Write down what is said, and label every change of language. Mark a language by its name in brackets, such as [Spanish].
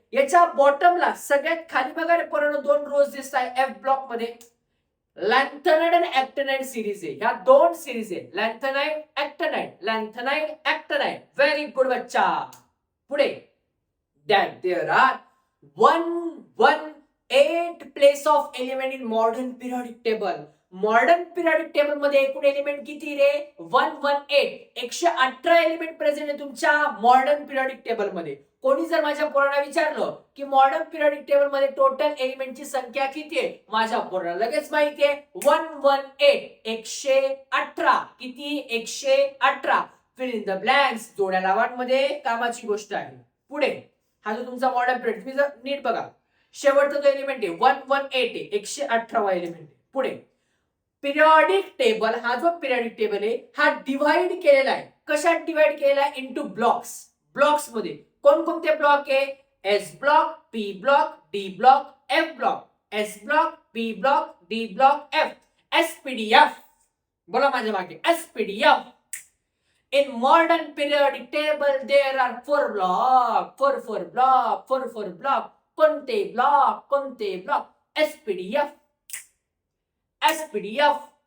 [Marathi] याच्या बॉटमला सगळ्यात खाली बघा रे पोरांनो 2 रोज दिसत आहे एफ ब्लॉक मध्ये. लॅन्थनाइड आणि ॲक्टिनाइड सिरीज आहे. ह्या 2 सिरीज आहे, लॅन्थनाइड ॲक्टिनाइड, लॅन्थनाइड ॲक्टिनाइड. [English] very good [Marathi] बच्चा. पुढे [English] that there are 118 place of element in modern periodic table. [Marathi] Modern periodic table मध्ये एकूण एलिमेंट किती रे? 118. 118 एलिमेंट प्रेझेंट आहे तुमच्या मॉडर्न पिरियडिक टेबल मध्ये. कोणी जर माझ्या पोराला विचारलं की मॉडर्न पिरियडिक टेबल मध्ये टोटल एलिमेंटची संख्या किती आहे, माझ्या पोराला लगेच माहिती आहे 118. 118. किती? 118. [English] fill in the blanks, [Marathi] जोड्या लावांमध्ये कामाची गोष्ट आहे. पुढे हा जो तुमचा मॉडर्न पिरियड, तुम्ही जर नीट बघा, शेवटचा जो एलिमेंट आहे 118 आहे, 118वा एलिमेंट आहे. पुढे पिरियडिक टेबल, हा जो पिरियडिक टेबल आहे हा डिवाइड केलेला आहे. कशात डिवाइड केलेला आहे? Into blocks. ब्लॉक्स मध्ये कोणकोणते ब्लॉक आहे? S block, P block, D block, F block. S block, P block, D block, F. SPDF. बोला माझ्या मागे, SPDF. [English] In modern periodic table there are 4 block, 4 block, 4 block. [Marathi] कोणते block? कोणते block? SPDF. SPDF.